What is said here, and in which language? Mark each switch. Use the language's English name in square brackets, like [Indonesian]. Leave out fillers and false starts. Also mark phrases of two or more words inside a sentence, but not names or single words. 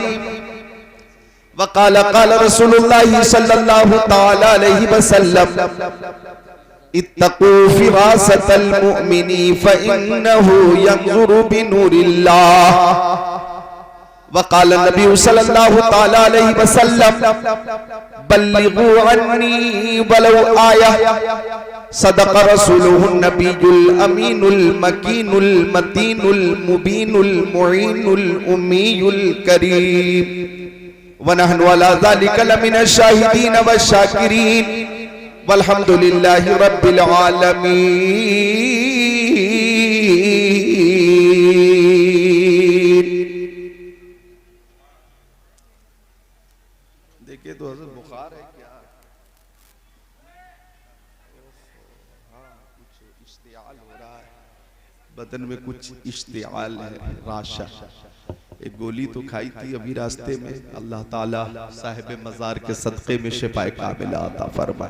[Arabic] وقال قال رسول الله صلى الله تعالى عليه وسلم اتقوا فراسة المؤمن فإنه ينظر بنور الله. وقال النبي صلى الله تعالى عليه وسلم بلغوا عني ولو آية. صدق رسوله النبي الأمين المكين المتين المبين المعين الأمي الكريم ونحن على ذلك لمن الشاهدين والشاكرين والحمد لله رب العالمين. [Urdu] دیکھیے تو حضرت بخار ہے کیا? ہاں، کچھ اشتعال ہو رہا ہے بدن میں، کچھ اشتعال ہے، رعشہ. ایک گولی تو کھائی تھی ابھی راستے میں۔ اللہ تعالیٰ صاحب مزار کے صدقے میں شفائے کاملہ عطا فرمائے.